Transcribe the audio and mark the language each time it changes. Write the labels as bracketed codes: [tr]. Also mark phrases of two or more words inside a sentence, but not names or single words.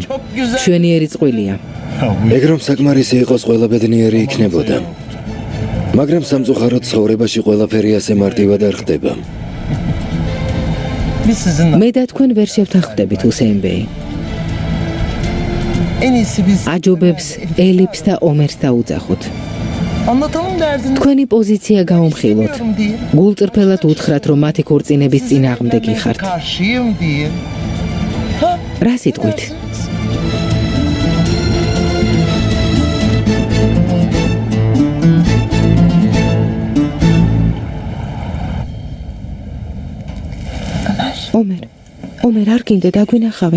[ka] მშვენიერი წყვილია. ეგ რომ საკმარისი იყოს ყველა ბედნიერი იქნებოდა. მაგრამ სამწუხაროდ ცხოვრებაში ყველაფერი ასე მარტივად არ ხდება. მე და თქვენ ვერ შევთანხმდებით, ჰუსეინ ბეი. [tr] En iyisi biz [ka] აჯობებს ელიფს და ომერს დაუძახოთ. [tr] anlatalım derdini. [ka] თქვენი პოზიცია გაუმხილოთ. [tr] Bilmiyorum diye. [ka] გულწრფელად უთხრათ, რომ მათი ქორწინების წინააღმდეგი ხართ. [tr] Karşıyım diye. [ka] რა სიტყვით? ომერ არ გინდა დაგვინახავენ.